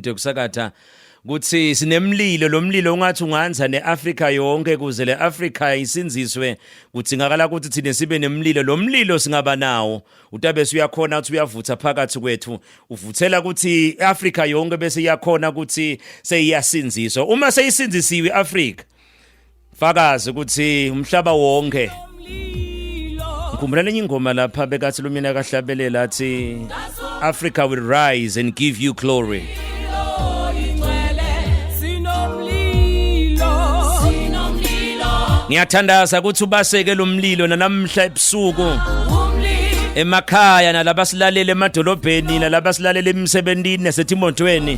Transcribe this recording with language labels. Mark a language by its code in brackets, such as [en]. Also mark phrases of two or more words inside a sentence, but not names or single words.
[ss] tekusakatha kuthi sinemlilo lo mlilo ungathi unganza neAfrica yonke kuze leAfrica isinziswe kuthingakala ukuthi thina sibe nemlilo lo mlilo singaba nawo utabe uyakhona ukuthi uyavutha phakathi kwethu uvuthela ukuthi iAfrica yonke bese iyakhona ukuthi seyiyasinziswa uma seyisinzisiwe iAfrica fakazi ukuthi umhlaba wonke. Ngikhumbula lenye ingoma lapha bekathi lumina kahlabelela athi [en] Africa will rise and give you glory. [ss] Ngiyathandaza ukuthi ubaseke lo mlilo namhla ebusuku emakhaya nalabasilalele emadolobheni nalabasilalele emsebentini nasetimotweni.